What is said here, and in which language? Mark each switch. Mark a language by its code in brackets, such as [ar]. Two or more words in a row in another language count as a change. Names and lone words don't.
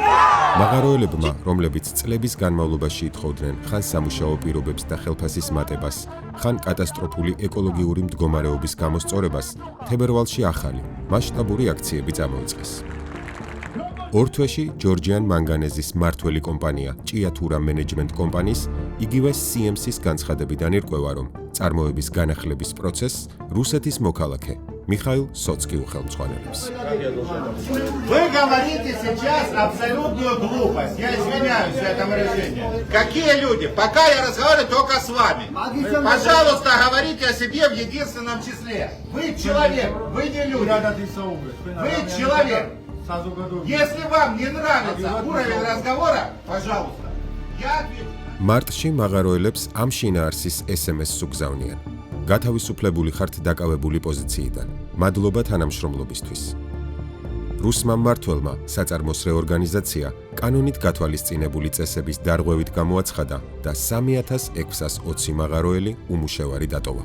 [ka] მაღაროელებმა, რომლებიც წლების განმავლობაში ითხოვდნენ ხან სამუშაო პირობებს და ხელფასის მატებას, ხან კატასტროფული ეკოლოგიური მდგომარეობის გამოსწორებას, თებერვალში ახალი, მასშტაბური აქციები წამოიწყეს. ორ თვეში ჯორჯიან მანგანეზის მმართველი კომპანია ჭიათურა მენეჯმენტ კომპანიის იგივე CMC-ს განცხადებიდან ირკვევა, რომ წარმოების განახლების პროცესს რუსეთის მოქალაქე მიხაილ სოცკი უხელმძღვანელებს. [ru] Вы говорите сейчас абсолютную глупость. Я извиняюсь за это выражение. Какие люди? Пока я разговариваю только с вами. Пожалуйста, говорите о себе в единственном числе. Вы человек, вы не люди. Вы человек. Если вам не нравится уровень разговора, пожалуйста, я отвечу. [ka] მარტში მაღაროელებს ამ შინაარსის SMS-ს უგზავნიან. გათავისუფლებული ხართ დაკავებული პოზიციიდან. მადლობა თანამშრომლობისთვის. რუსმა მმართველმა საწარმოს რეორგანიზაცია კანონით გათვალისწინებული წესების დარღვევით გამოაცხადა და 3620 მაღაროელი უმუშევარი დატოვა.